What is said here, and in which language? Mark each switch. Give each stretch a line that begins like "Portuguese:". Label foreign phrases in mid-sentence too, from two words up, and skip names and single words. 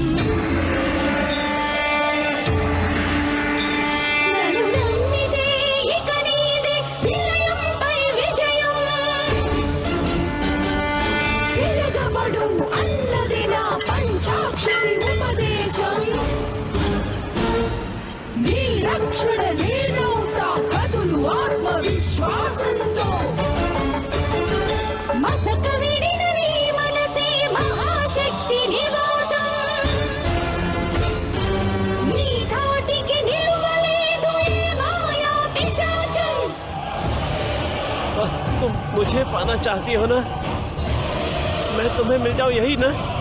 Telugu: నన్ను నమ్మితే ఇక నీదే నిలయంపై విజయం। తిరగబడు అన్నది నా పంచాక్షరి ఉపదేశం। నీ రక్షణ నేనవుతా కదులు ఆత్మవిశ్వాసంతో మసక విడిన నీ మనసే మహాశక్తి నివాసం నీ ధాటికి నిలువలేదు ఏ మాయా పిశాచం
Hindi: तुम मुझे पाना चाहती हो ना? मैं तुम्हें मिल जाऊं यही ना?